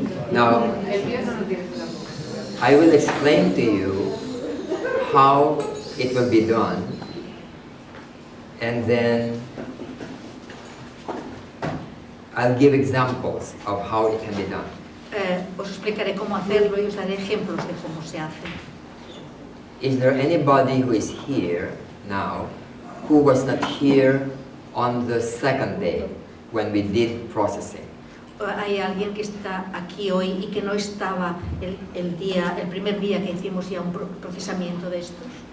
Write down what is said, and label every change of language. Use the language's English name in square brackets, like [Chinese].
[English] Now, I will explain to you how it will be done, and then I'll give examples of how it can be done. [Spanish] Os explicaré cómo hacerlo y os daré ejemplos de cómo se hace. [English] Is there anybody who is here now who was not here on the second day when we did processing? [Spanish] ¿Hay alguien que está aquí hoy y que no estaba el primer día que hicimos ya un procesamiento de estos?